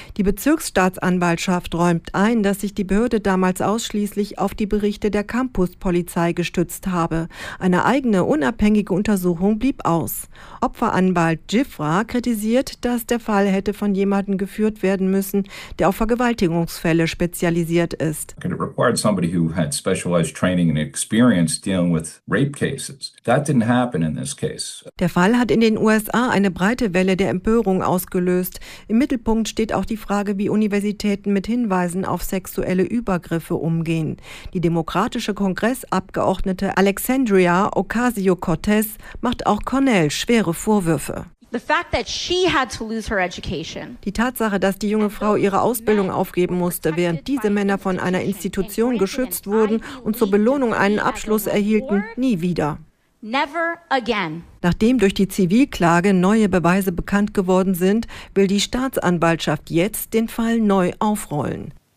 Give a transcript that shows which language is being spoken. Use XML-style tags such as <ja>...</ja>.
<de>Die Bezirksstaatsanwaltschaft räumt ein, dass sich die Behörde damals ausschließlich auf die Berichte der Campuspolizei gestützt habe. Eine eigene, unabhängige Untersuchung blieb aus. Opferanwalt Jifra kritisiert, dass der Fall hätte von jemandem geführt werden müssen, der auf Vergewaltigungsfälle spezialisiert ist.</de> <en>It required somebody who had specialized training and experience dealing with rape cases. That didn't happen in this case.</en> <de>Der Fall hat in den USA eine breite Welle der Empörung ausgelöst. Im Mittelpunkt steht auch die Frage, wie Universitäten mit Hinweisen auf sexuelle Übergriffe umgehen. Die demokratische Kongressabgeordnete Alexandria Ocasio-Cortez macht auch Cornell schwere Vorwürfe.</de> <en>The fact that she had to lose her education.</en> <de>Die Tatsache, dass die junge Frau ihre Ausbildung aufgeben musste, während diese Männer von einer Institution geschützt wurden und zur Belohnung einen Abschluss erhielten, nie wieder.</de> <en>Never again.</en> <de>Nachdem durch die Zivilklage neue Beweise bekannt geworden sind, will die Staatsanwaltschaft jetzt den Fall neu aufrollen.</de>